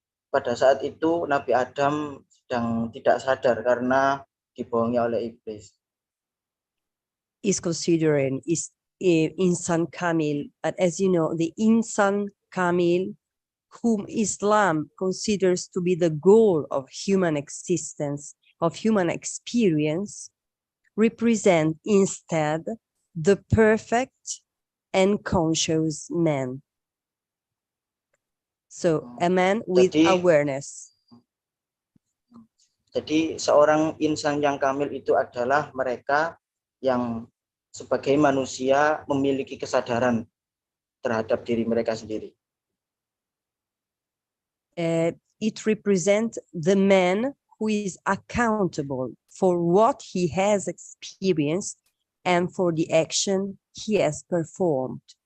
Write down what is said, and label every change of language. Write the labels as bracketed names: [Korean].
[Indonesian] Pada saat itu Nabi Adam sedang tidak sadar karena dibohongi oleh iblis. [English] Is considering insan kamil, but as you know, the insan kamil, whom Islam considers to be the goal of human existence, of human experience, represent instead the perfect and conscious man. So a man with awareness. [Indonesian] Jadi seorang insan yang kamil itu adalah mereka yang sebagai manusia memiliki kesadaran terhadap diri mereka sendiri. [English] It represents the man who is accountable for what he has experienced and for the action he has performed.